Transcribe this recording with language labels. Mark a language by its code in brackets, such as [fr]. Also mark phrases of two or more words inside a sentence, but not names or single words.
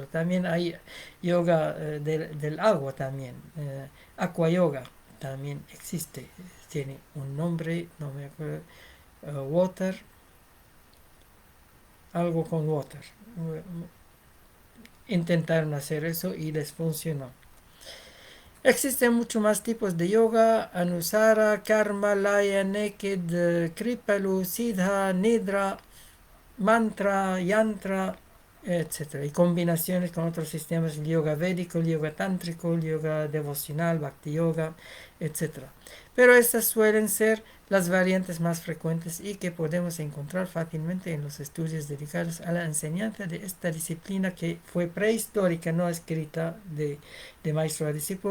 [es] También hay yoga del agua también, aqua yoga también existe, tiene un nombre, no me acuerdo, water, algo con water. intentaron hacer eso y les funcionó. Existen muchos más tipos de yoga: Anusara, Karma, Laya, Naked, Kripalu, Siddha, Nidra, Mantra, Yantra, etcétera, y combinaciones con otros sistemas: el yoga védico, el yoga tántrico, el yoga devocional, bhakti yoga, etcétera. Pero estas suelen ser las variantes más frecuentes y que podemos encontrar fácilmente en los estudios dedicados a la enseñanza de esta disciplina, que fue prehistórica, no escrita de maestro a discípulo.